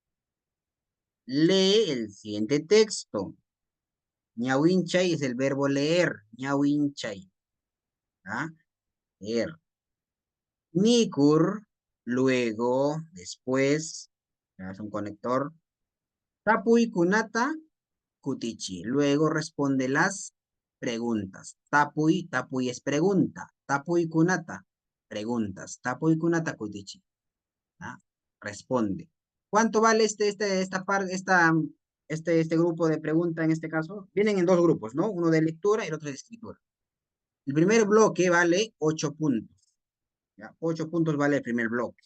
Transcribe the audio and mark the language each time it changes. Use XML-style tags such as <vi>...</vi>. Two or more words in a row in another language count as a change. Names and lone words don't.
<es>Lee el siguiente texto. Ñawinchay es el verbo leer, ñawinchay. ¿Ah? Leer. Nikur, luego, después, es un conector.</es> <qu>Tapuy kunata, kutichi.</qu> <es>Luego responde las preguntas.</es> <qu>Tapuy, tapuy</qu> <es>es pregunta.</es> <qu>Tapuy kunata, preguntas. Tapuy kunata, kutichi.</qu> <es>¿Ah? Responde. ¿Cuánto vale este grupo de preguntas en este caso? Vienen en dos grupos, ¿no? Uno de lectura y el otro de escritura. El primer bloque vale 8 puntos. ¿Ya? 8 puntos vale el primer bloque.</es>